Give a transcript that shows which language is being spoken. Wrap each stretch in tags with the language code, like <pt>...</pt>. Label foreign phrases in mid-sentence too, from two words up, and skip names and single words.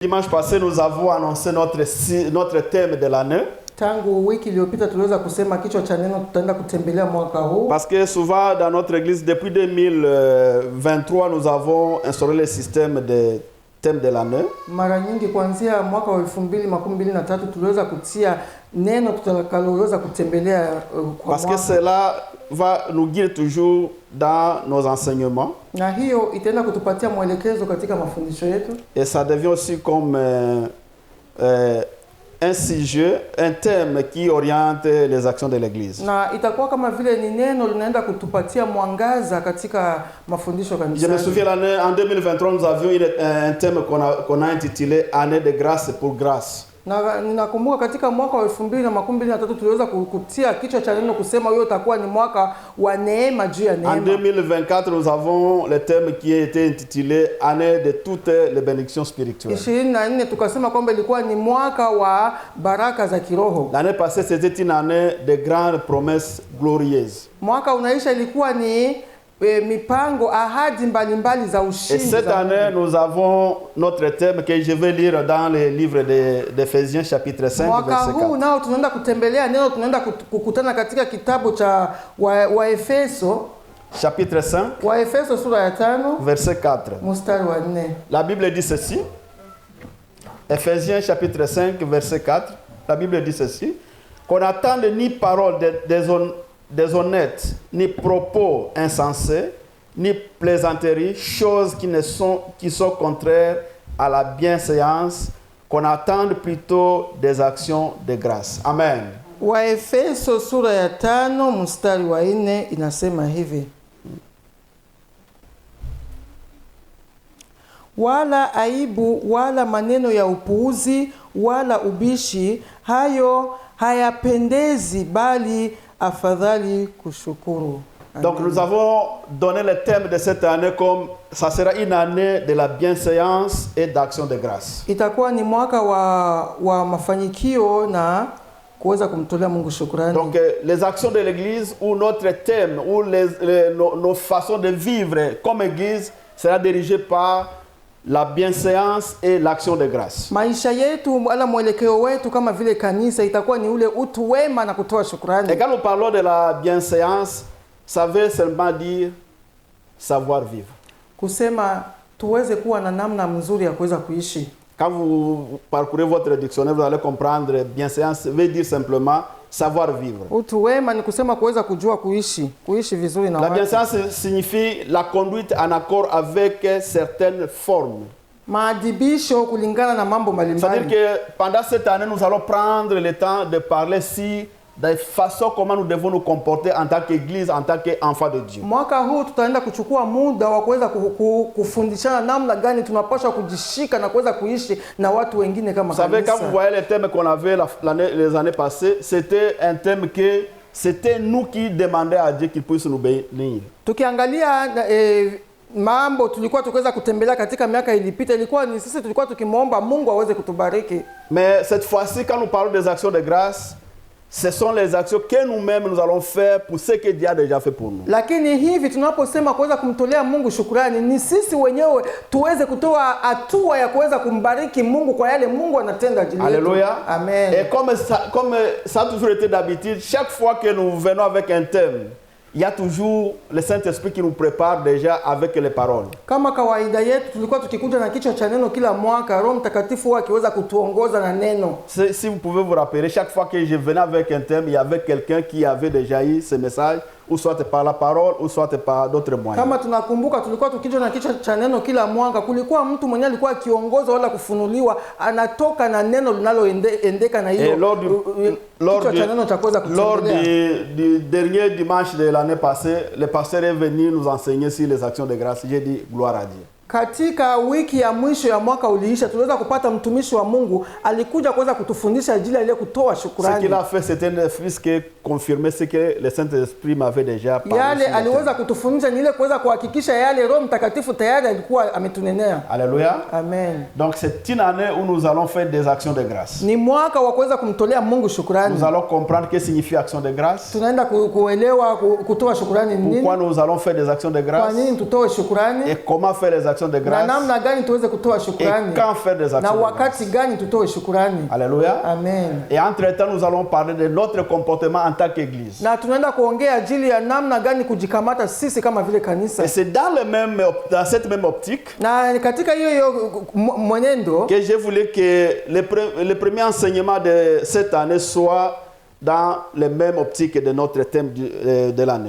<fr>Dimanche passé, nous avons annoncé notre thème de l'année.</fr> <sw>Tangu wiki iliyopita tuliweza kusema kichwa cha neno tutaenda kutembelea mwaka huu.</sw> <fr>Parce que souvent dans notre église, depuis 2023, nous avons instauré le système de thème de l'année.</fr> <sw>Mara nyingi kuanzia mwaka wa 2023 tuliweza kutia neno tutakaloweza kutembelea kwa</sw> <fr>Parce que cela va nous guider toujours dans nos enseignements.</fr> <sw>Na hiyo itaenda kutupatia mwelekezo katika mafundisho yetu.</sw> <fr>Et ça devient aussi comme un sujet, un thème qui oriente les actions de l'église.</fr> <sw>Na itakuwa kama vile ni neno linaenda kutupatia mwangaza katika mafundisho kanisa.</sw> <fr>Je me souviens l'année en 2023, nous avions un thème qu'on a intitulé Année de grâce pour grâce.</fr> <sw>Na ninakumbuka katika mwaka wa 2023 tuliweza kutia kichwa cha neno kusema hiyo itakuwa ni mwaka wa neema juu ya neema.</sw> <fr>En 2024, nous avons le thème qui a été intitulé Année de toutes les bénédictions spirituelles.</fr> <sw>24 tukasema kwamba ilikuwa ni mwaka wa baraka za kiroho.</sw> <fr>L'année passée, c'était une année de grandes promesses glorieuses.</fr> <sw>Mwaka unaisha ilikuwa ni mipango ahadi mbalimbali za ushindi.</sw> <fr>Et cette année, nous avons notre thème que je vais lire dans le livre d'Éphésiens chapitre 5</fr> <sw>mwaka</sw> <fr>verset 4.</fr> <sw>huu nao tunaenda kutembelea neno, tunaenda kukutana katika kitabu cha Waefeso</sw> <fr>Chapitre 5</fr> <sw>Waefeso sura ya 5</sw> <fr>verset 4.</fr> <sw>mstari wa 4.</sw> <fr>La Bible dit ceci. Éphésiens chapitre 5 verset 4. La Bible dit ceci. Qu'on n'attende ni parole déshonnêtes, ni propos insensés, ni plaisanteries, choses qui sont contraires à la bienséance, qu'on attende plutôt des actions de grâce. Amen.</fr> <sw>Waefeso sura ya 5 mstari wa 4 inasema hivi: wala aibu wala maneno ya upuuzi wala ubishi, hayo hayapendezi, bali afadhali kushukuru.</sw> <fr>Donc nous avons donné le thème de cette année comme ça sera une année de la bienséance et d'action de grâce.</fr> <sw>Itakuwa ni mwaka wa mafanikio na kuweza kumtolea Mungu shukrani.</sw> <fr>Donc les actions de l'église ou notre thème ou nos façons de vivre comme église sera dirigé par la bienséance et l'action de grâce.</fr> <sw>Maisha yetu wala mwelekeo wetu kama vile kanisa itakuwa ni ule utu wema na kutoa shukrani.</sw> <fr>Et quand nous parlons de la bienséance, ça veut seulement dire savoir vivre.</fr> <sw>Kusema tuweze kuwa na namna mzuri ya kuweza kuishi.</sw> <fr>Quand vous parcourez votre dictionnaire, vous allez comprendre bienséance veut dire simplement savoir vivre.</fr> <sw>Utu wema ni kusema kuweza kujua kuishi vizuri na watu.</sw> <fr>La bienséance signifie la conduite en accord avec certaines formes.</fr> <sw>Maadibisho kulingana na mambo mbalimbali.</sw> <fr>C'est-à-dire que pendant cette année, nous allons prendre le temps de parler de façon comment nous devons nous comporter en tant qu'église, en tant qu'enfants de Dieu.</fr> <sw>Mwaka huu tutaenda kuchukua muda wa kuweza kufundishana namna gani tunapaswa kujishika na kuweza kuishi na watu wengine kama kanisa.</sw> <fr>Vous savez, quand vous voyez les thèmes qu'on avait les années passées, c'était un thème que c'était nous qui demandions à Dieu qu'il puisse nous bénir.</fr> <sw>Tukiangalia mambo tulikuwa tukiweza kutembelea katika miaka ilipita, ilikuwa ni sisi tulikuwa tukimwomba Mungu aweze kutubariki.</sw> <fr>Mais cette fois-ci, quand nous parlons des actions de grâce, ce sont les actions que nous-mêmes nous allons faire pour ce que Dieu a déjà fait pour nous.</fr> <sw>Lakini hivi tunaposema kuweza kumtolea Mungu shukrani, ni sisi wenyewe tuweze kutoa hatua ya kuweza kumbariki Mungu kwa yale Mungu anatenda ajili yetu.</sw> <fr>Alléluia. Amen. Et comme ça a toujours été d'habitude, chaque fois que nous venons avec un thème, il y a toujours le Saint-Esprit qui nous prépare déjà avec les paroles.</fr> <sw>Kama kawaida yetu tulikuwa tukikuja na kichwa cha neno kila mwaka, Roho Mtakatifu akiweza kutuongoza na neno.</sw> <fr>Si vous pouvez vous rappeler, chaque fois que je venais avec un thème, il y avait quelqu'un qui avait déjà eu ce message, ou soit par la parole, ou soit par d'autres moyens.</fr> <sw>Kama tunakumbuka tulikuwa tukija na kichwa cha neno kila mwaka, kulikuwa mtu mwenye alikuwa akiongoza wala kufunuliwa, anatoka na neno linaloendeka na hiyo.</sw> <fr>Lors du dernier dimanche de l'année passée, le pasteur est venu nous enseigner sur les actions de grâce. J'ai dit gloire à Dieu.</fr> <sw>Katika wiki ya mwisho ya mwaka uliisha, tuliweza kupata mtumishi wa Mungu alikuja kuweza kutufundisha ajili ile kutoa shukrani.</sw> <fr>Ce qu'il a fait, c'était un fils qui confirmait ce que le Saint-Esprit m'avait déjà parlé.</fr> <sw>Yale aliweza kutufundisha ni ile kuweza kuhakikisha yale Roho Mtakatifu tayari alikuwa ametunenea.</sw> <fr>Alléluia. Amen. Donc c'est une année où nous allons faire des actions de grâce.</fr> <sw>Ni mwaka wa kuweza kumtolea Mungu shukrani.</sw> <fr>Nous allons comprendre ce que signifie action de grâce.</fr> <sw>Tunaenda kuelewa kutoa shukrani ni nini.</sw> <fr>Pourquoi nous allons faire des actions de grâce?</fr> <sw>Kwa nini tutoe shukrani?</sw> <fr>Et comment faire les actions actions de</fr> <sw>na</sw> <fr>grâce</fr> <sw>namna gani tuweze kutoa</sw> <fr>et</fr> <sw>shukrani,</sw> <fr>quand faire des</fr> <sw>na</sw> <fr>actions de grâce.</fr> <sw>wakati gani tutoe shukrani.</sw> <fr>Alléluia. Amen. Et entre-temps, nous allons parler de notre comportement en tant qu'Église.</fr> <sw>Na tunaenda kuongea ajili ya namna gani kujikamata sisi kama vile kanisa.</sw> <fr>Et c'est dans cette même optique</fr> <sw>Na katika hiyo mwenendo</sw> <fr>que je voulais que le premier enseignement de cette année soit dans les mêmes optiques de notre thème de l'année.</fr>